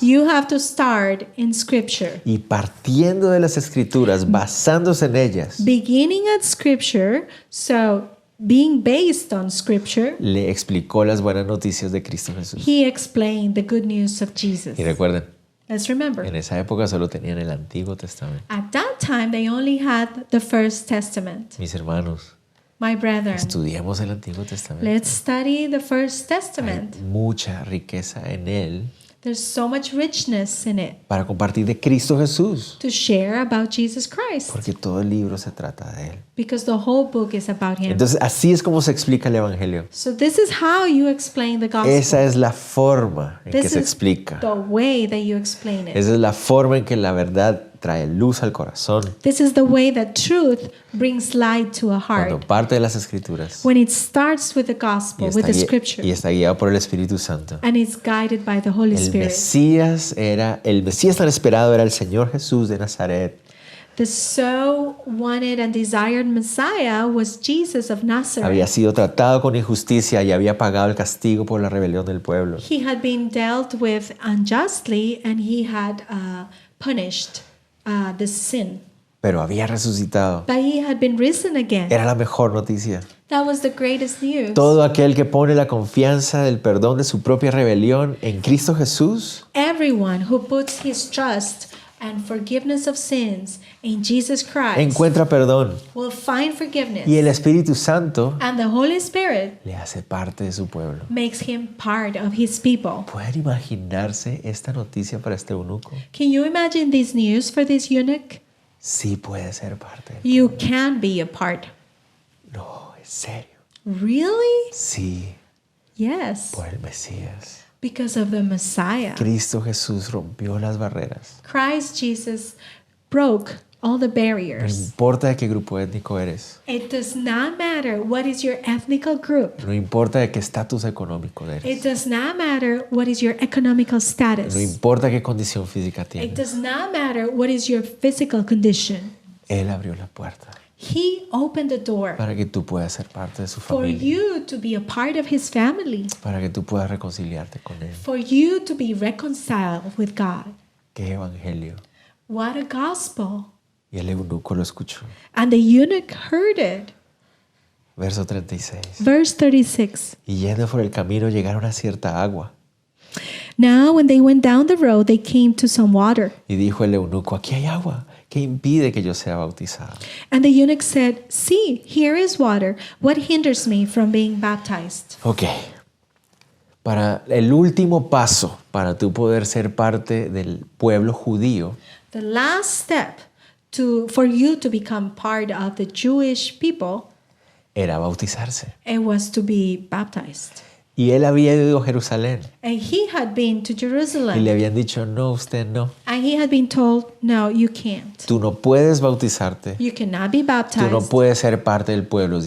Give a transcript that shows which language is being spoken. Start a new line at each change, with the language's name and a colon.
English: you have to start in scripture.
Spanish: Y partiendo de las escrituras, basándose en ellas,
English: Beginning at scripture, so being based on scripture,
Spanish: le explicó las buenas noticias de Cristo Jesús.
English: he explained the good news of Jesus.
Spanish: Y recuerden,
English: Let's remember.
Spanish: en esa época solo tenían el Antiguo Testamento.
English: At that time, they only had the First Testament.
Spanish: Mis hermanos,
English: My brethren,
Spanish: estudiemos el Antiguo Testamento.
English: let's study the First
Spanish: Hay
English: Testament.
Spanish: mucha riqueza en él
English: There's so much richness in it
Spanish: para compartir de Cristo Jesús,
English: to share about Jesus Christ
Spanish: porque todo el libro se trata de él.
English: because the whole book is about him.
Spanish: Entonces, así es como se explica el Evangelio.
English: So this is how you explain the gospel.
Spanish: Esa es la forma en que
English: This
Spanish: se
English: is
Spanish: explica.
English: the way that you explain it.
Spanish: Esa es la forma en que la verdad trae luz al corazón
English: This is the way that truth brings light to a
Spanish: cuando
English: heart.
Spanish: parte de las Escrituras
English: When it starts with the
Spanish: y
English: gospel, with the
Spanish: y
English: scripture,
Spanish: está guiado por el Espíritu Santo.
English: and it's guided by the Holy
Spanish: El
English: Spirit.
Spanish: el Mesías tan esperado era el Señor Jesús de Nazaret.
English: The so wanted and desired Messiah was Jesus of
Spanish: Había
English: Nazareth.
Spanish: sido tratado con injusticia y había pagado el castigo por la rebelión del pueblo.
English: He had been dealt with unjustly and he had punished the sin.
Spanish: Pero había resucitado.
English: But he had been risen again.
Spanish: Era la mejor noticia.
English: That was the greatest news.
Spanish: Todo aquel que pone la confianza del perdón de su propia rebelión en Cristo Jesús
English: Everyone who puts his trust and forgiveness of sins in Jesus Christ
Spanish: encuentra perdón
English: will find forgiveness.
Spanish: y el Espíritu Santo
English: And the Holy Spirit
Spanish: le hace parte de su pueblo.
English: makes him part of his people.
Spanish: ¿Pueden imaginarse esta noticia para este eunuco?
English: Can you imagine this news for this eunuch?
Spanish: Sí puede ser parte.
English: You can be a part.
Spanish: No, en serio.
English: Really?
Spanish: Sí,
English: Yes.
Spanish: por el Mesías.
English: Because of the Messiah.
Spanish: Cristo Jesús rompió las barreras.
English: Christ Jesus broke all the
Spanish: No
English: barriers.
Spanish: importa de qué grupo étnico eres.
English: It does not matter what is your ethnical group.
Spanish: No importa de qué estatus económico
English: It
Spanish: eres.
English: does not matter what is your economical status.
Spanish: No importa qué condición física
English: It
Spanish: tienes.
English: does not matter what is your physical condition.
Spanish: Él abrió la puerta
English: He opened the door
Spanish: para que tú puedas ser parte de su
English: for
Spanish: familia.
English: you to be a part of his family,
Spanish: Para que tú puedas reconciliarte con Él.
English: for you to be reconciled with God.
Spanish: Qué evangelio.
English: What a gospel.
Spanish: Y el eunuco lo escuchó.
English: And the eunuch heard it.
Spanish: Verso 36.
English: Verse 36.
Spanish: Y yendo por el camino llegaron a cierta agua.
English: Now, when they went down the road, they came to some water.
Spanish: Y dijo el eunuco, aquí hay agua. ¿Qué impide que yo sea bautizado?
English: And the eunuch said, "See, here is water. What hinders me from being baptized?" Ok.
Spanish: Para el último paso para tú poder ser parte del pueblo judío
English: The last step for you to become part of the Jewish people,
Spanish: era bautizarse.
English: it was to be baptized.
Spanish: Y él había ido a Jerusalén
English: And he had been to
Spanish: y
English: Jerusalem.
Spanish: le habían dicho, no, usted no.
English: And he had been told, "No, you can't.
Spanish: Tú no puedes bautizarte.
English: You cannot be
Spanish: Tú no
English: baptized.
Spanish: puedes ser parte del pueblo de